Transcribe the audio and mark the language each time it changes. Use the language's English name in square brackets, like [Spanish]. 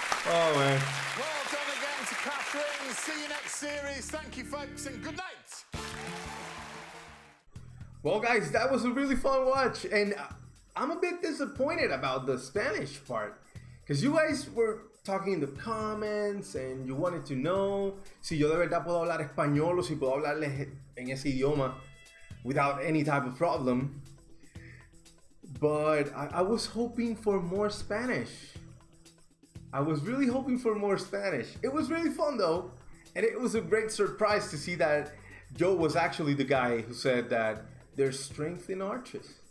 [English] Oh, man. Well done again to Catherine. See you next series. Thank you, folks, and good night. Well, guys, that was a really fun watch, and I'm a bit disappointed about the Spanish part, because you guys were talking in the comments and you wanted to know [Spanish] si yo de verdad puedo hablar español o si puedo hablarles en ese idioma [English] without any type of problem. But I was hoping for more Spanish. I was really hoping for more Spanish. It was really fun though, and it was a great surprise to see that Joe was actually the guy who said that there's strength in arches.